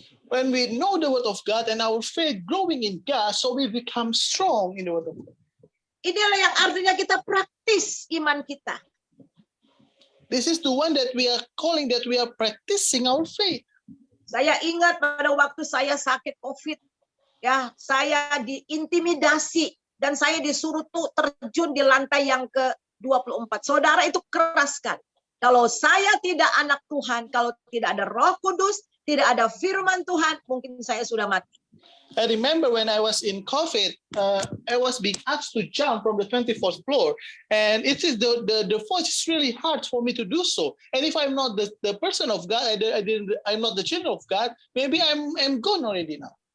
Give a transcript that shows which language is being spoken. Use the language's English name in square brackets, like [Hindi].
[English] When we know the word of God and our faith growing in God, so we become strong in the word of God. [Indonesian] Inilah yang artinya kita praktis iman kita. [English] This is the one that we are calling that we are practicing our faith. [Indonesian] Saya ingat pada waktu saya sakit COVID, ya, saya diintimidasi dan saya disuruh terjun di lantai yang ke-24. Saudara, itu keras kan. Kalau saya tidak anak Tuhan, kalau tidak ada Roh Kudus, tidak ada firman Tuhan, mungkin saya sudah mati. [English] I remember when I was in COVID, I was being asked to jump from the 24th floor, and it is the force is really hard for me to do so. And if I'm not the person of God, I'm not the children of God, maybe I'm gone already now.